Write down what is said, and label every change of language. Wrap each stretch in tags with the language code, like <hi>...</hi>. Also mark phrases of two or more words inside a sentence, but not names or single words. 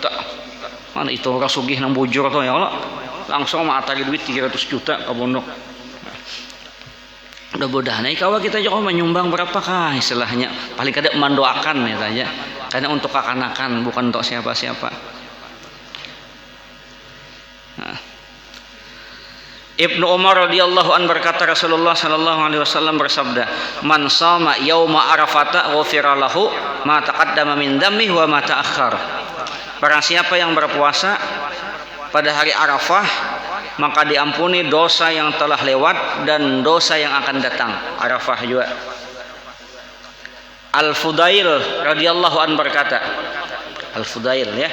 <bjn>Mana itu orang sugih nang bujur tuh</bjn> <ar>يا الله.</ar> <bjn>Langsung matari duit 300 juta ke pondok. Mudah-mudahan kalau kita juga menyumbang berapakah istilahnya, paling kada mendoakan ya saja. Karena untuk kekanakan bukan untuk siapa-siapa. Nah.</bjn> <ar>Ibnu Umar رضي الله عن berkata Rasulullah صلى الله عليه وسلم bersabda, "من صام يوم عرفة غفر له ما تقدم من ذنبه وما تأخر."</ar> <bjn>Barang siapa yang berpuasa pada hari Arafah, maka diampuni dosa yang telah lewat dan dosa yang akan datang. Arafah juga. Al-Fudail</bjn> <ar>رضي الله عن</ar> <bjn>berkata, Al-Fudail ya.</bjn>